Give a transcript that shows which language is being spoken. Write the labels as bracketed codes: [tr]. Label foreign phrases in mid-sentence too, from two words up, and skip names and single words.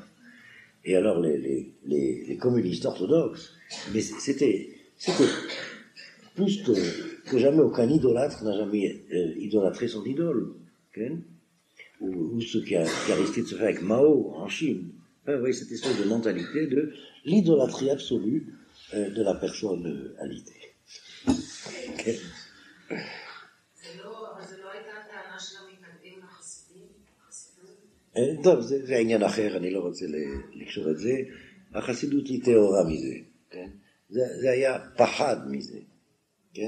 [fr] Et alors les communistes orthodoxes, mais c'était plus que jamais aucun idolâtre n'a jamais idolâtré son idole, ou ce qui a risqué de se faire avec Mao en Chine. Vous voyez cette espèce de mentalité de l'idolâtrie absolue de la personne alitée. [he] טוב, זה העניין אחר, אני לא רוצה לקשור את זה. החסידות היא טהורה מזה, כן? זה היה פחד מזה, כן?